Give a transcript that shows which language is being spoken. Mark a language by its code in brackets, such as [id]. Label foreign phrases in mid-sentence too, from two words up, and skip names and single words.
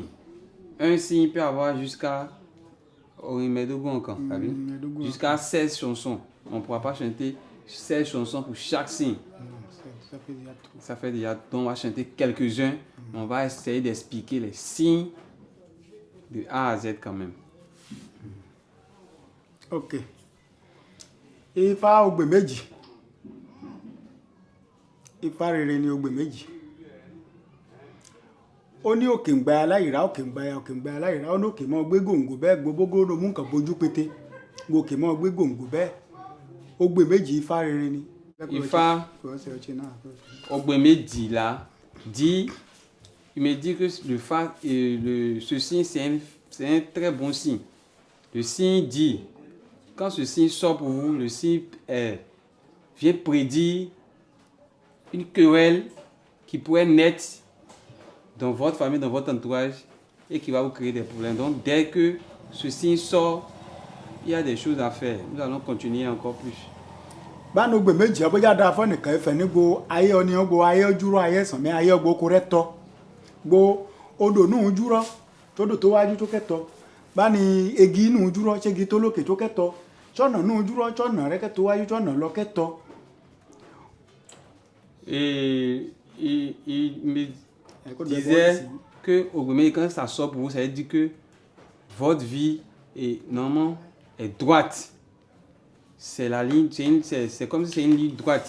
[fr] Un signe peut avoir jusqu'à jusqu'à 16 chansons. On ne pourra pas chanter 16 chansons pour chaque signe. Ça fait déjà donc on va chanter quelques-uns. On va essayer d'expliquer les signes de A à Z quand même. Ok. Ifá Ogbeméjì. [yo] Ifá rere ni Ogbeméjì. Ó ní òkè ń gba aláìrá, òkè ń gba aláìrá, ó ní òkè mọ́ gbé gòǹgò bẹ́ẹ̀ gbogbo ló mú nǹkan bojú pété. Òkè mọ́ gbé gòǹgò bẹ́ẹ̀. Ogbeméjì Ifá rere ni. [fr] Ifá Ogbeméjì là dit, il me dit que le Fa, ce signe c'est un très bon signe. Le signe dit, quand ce signe sort pour vous, le signe vient prédire une querelle qui pourrait naître dans votre famille, dans votre entourage et qui va vous créer des problèmes. Donc dès que ce signe sort, il y a des choses à faire. Nous allons continuer encore plus. [yo] Báno Ogbeméjì abójá dáa fún nìkan ẹ̀fẹ̀ ní gbo ayé ọni gbo ayé ojúrọ̀ ayé ẹ̀sán mi ayé ọgbó kó rẹ́tọ́ gbo odò nù júrọ̀ tódò tó wájú tó kẹ́tọ́ báni egi nù júrọ̀ ṣégi tó lókè tó kẹ́tọ́ ṣọ́nà nù júrọ̀ ṣọ́nà rẹ́kẹ́ tó wájú ṣọ́nà lọ kẹ́tọ́. [fr] Et il me disait que Ogbeméjì, quand ça sort pour vous, ça veut dire que votre vie est normalement est droite. C'est la ligne, c'est comme si c'est une ligne droite.